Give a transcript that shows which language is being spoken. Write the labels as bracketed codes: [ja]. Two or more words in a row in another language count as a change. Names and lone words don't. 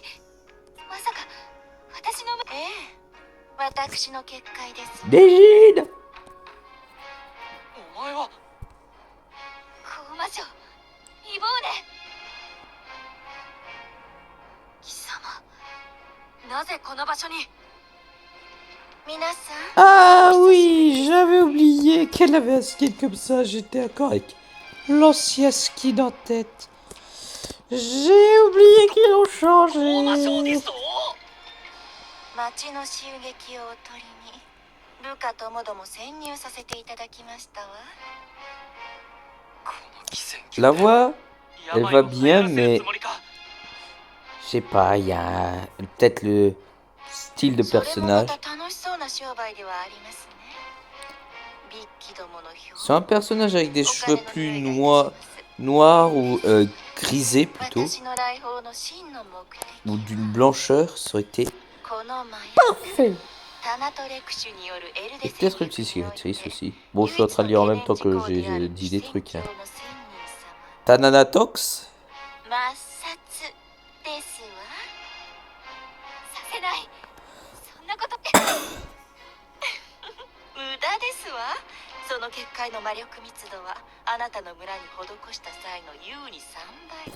[ja] まさか私の。ええ、私の結界です。 Dégine. お前は。高魔女イボーネ。貴様、なぜこの場所に。皆さん。 [fr] Ah oui, j'avais oublié qu'elle avait un skin comme ça. J'étais encore avec l'ancien skin en tête. J'ai oublié qu'ils l'ont [ja] 大魔将で [fr] changé. [ja] すぞ。町の襲撃をおとりに部下ともども潜入させていただきましたわ。この奇戦 [fr] La voix, elle [ja] 病 [fr] va [ja] を流行 [fr] bien, [ja] らせる [fr] mais [ja] つもりか。 [fr] je sais pas, il y a peut-être le style de [ja] それもま [fr] personnage. [ja] た楽しそうな商売ではありますね。ビッキどもの表。 [fr] C'est un personnage avec des cheveux plus noirs ou grisés plutôt, [ja] 私の来訪の真の目的。 [fr] ou d'une blancheur, ça aurait été [ja] この麻薬 [fr] parfait. [ja] タナトレクシュによるエル [fr] Et [ja] デ [fr] peut-être une cicatrice aussi. Bon, je suis en train de lire en même temps que j'ai dit des trucs. Hein. Tananatox? [ja] 抹殺ですわ。させない。そんなこと無駄ですわ。その結界の魔力密度はあなたの村に施した際の優に3倍。